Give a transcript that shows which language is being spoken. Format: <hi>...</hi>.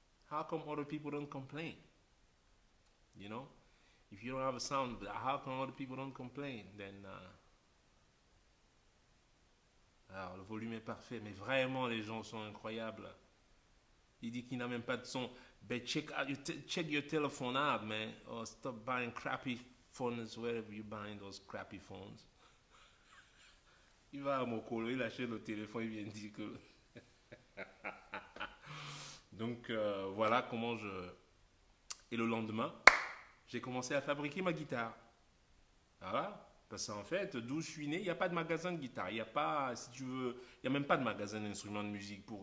<en>How come other people don't complain? You know, if you don't have a sound, how come other people don't complain? Then</en> <fr>alors le volume est parfait, mais vraiment les gens sont incroyables. Il dit qu'il n'a même pas de son.</fr> <en>But check your telephone out, man. Or stop buying crappy phones wherever you buying those crappy phones.</en> <fr>Il va à mon colo, il achète le téléphone, il vient dire que. Donc voilà comment je. Et le lendemain, j'ai commencé à fabriquer ma guitare. Voilà. Parce qu'en fait, d'où je suis né, il n'y a pas de magasin de guitare. Il n'y a pas, si tu veux, il n'y a même pas de magasin d'instruments de musique.</fr>